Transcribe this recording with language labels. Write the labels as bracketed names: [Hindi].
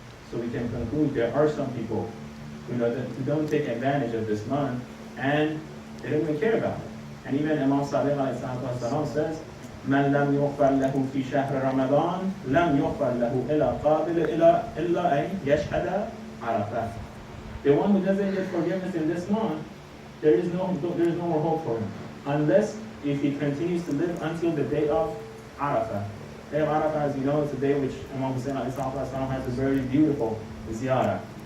[English] So we can conclude there are some people who don't take advantage of this month and they don't even care about it. And even Imam Salih says, [Arabic] من لم يغفر له في شهر رمضان لم يغفر له إلا قابل إلا أن يشهد عرفة. [English] The one who doesn't get forgiveness in this month, there is no more hope for him, unless if he continues to live until the day of Arafah. The day of Arafah, as you know, it's a day which Imam Hussein has a very beautiful ziyarah.